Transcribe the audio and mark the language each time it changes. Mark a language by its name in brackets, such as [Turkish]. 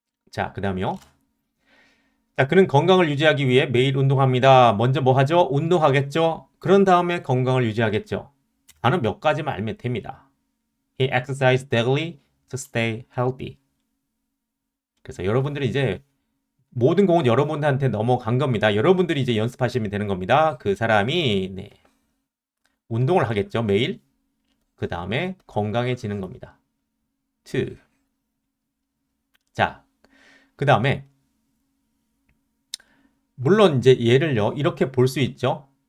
[Korean] 자, 그 다음이요. 자, 그는 건강을 유지하기 위해 매일 운동합니다. 먼저 뭐 하죠? 운동하겠죠? 그런 다음에 건강을 유지하겠죠. 단어 몇 가지만 알면 됩니다. [English] He exercised daily to stay healthy. [Korean] 그래서 여러분들이 이제 모든 공은 여러분한테 넘어간 겁니다. 여러분들이 이제 연습하시면 되는 겁니다. 그 사람이 운동을 하겠죠, 매일. 그 다음에 건강해지는 겁니다. 2. 자, 그 다음에 물론 이제 얘를요 이렇게 볼 수 있죠.